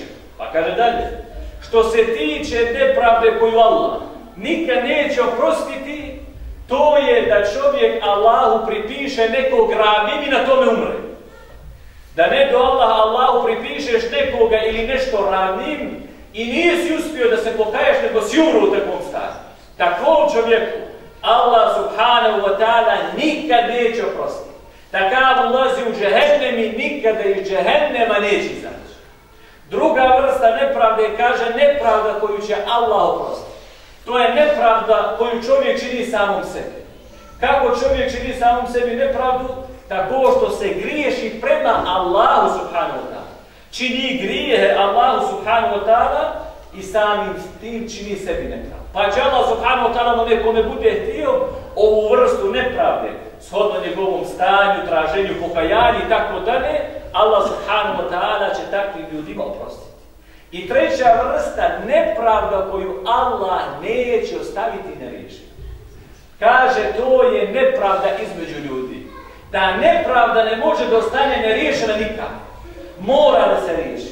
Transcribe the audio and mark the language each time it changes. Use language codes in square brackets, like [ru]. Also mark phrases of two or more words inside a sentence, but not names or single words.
[bs] Pa kaže dalje, što se tiče nepravde koju Allah nikad neće oprostiti, to je da čovjek Allahu pripiše nekog ravnim i na tome umre. Da ne do Allahu pripišeš nekoga ili nešto ravnim i nisi uspio da se pokaješ, nego si umro u takvom stanju. Takvom čovjeku Allah [ar] سبحانه وتعالى [bs] nikad neće oprostiti. Takav ulazi u džehennem i nikada iz džehennema neće izaći. Druga vrsta nepravde, kaže, nepravda koju će Allah oprostiti. To je nepravda koju čovjek čini samom sebi. Kako čovjek čini samom sebi nepravdu? Tako što se griješi prema Allahu [ar] سبحانه وتعالى. [bs] Čini grijehe Allahu [ar] سبحانه وتعالى [bs] i samim tim čini sebi nepravdu. Pa će Allah [ar] سبحانه وتعالى [bs] nekome bude htio ovu vrstu nepravde, shodno njegovom stanju, traženju, pokajanju i tako dalje, Allah [ar] سبحانه وتعالى [bs] će takvim ljudima oprostiti. I treća vrsta nepravda koju Allah neće ostaviti neriješenu. Kaže, to je nepravda između ljudi. Ta nepravda ne može da ostane neriješena nikako. Mora da se riješi.